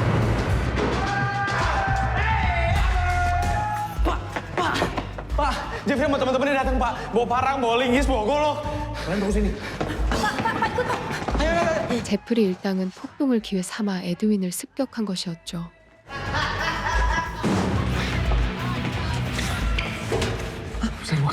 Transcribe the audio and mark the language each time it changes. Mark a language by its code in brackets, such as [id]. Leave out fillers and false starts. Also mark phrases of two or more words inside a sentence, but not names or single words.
[id] Pak, Jeffrey sama teman-temannya datang, Pak. Bawa parang, bawa linggis, bawa golok. Kalian tunggu sini. [ko] 제프리 일당은 폭동을 기회 삼아 에드윈을 습격한 것이었죠. [id] Bisa buka?